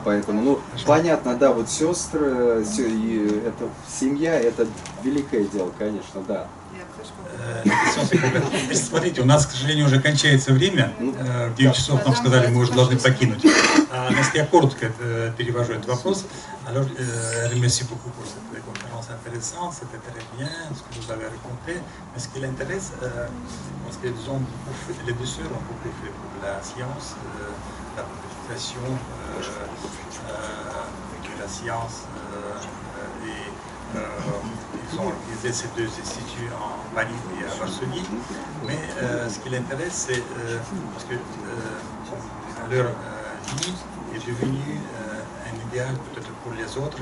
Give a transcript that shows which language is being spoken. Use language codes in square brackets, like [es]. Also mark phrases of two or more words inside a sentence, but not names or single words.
[ru] Поэтому, понятно, да, сестры, это семья, это великое дело, конечно, да. Смотрите, у нас, к сожалению, уже кончается время. В 9 часов нам сказали, мы уже должны покинуть. Если я коротко перевожу этот вопрос. [fr] Alors, merci beaucoup pour cette conférence intéressante, c'était très bien ce que vous avez raconté. Mais ce qui l'intéresse, parce que les deux sœurs ont beaucoup fait pour la science, la popularisation de la science et ils ont organisé ces deux instituts en Paris et à Varsovie, mais ce qui l'intéresse, c'est parce que leur vie est devenue un idéal peut-être pour les autres.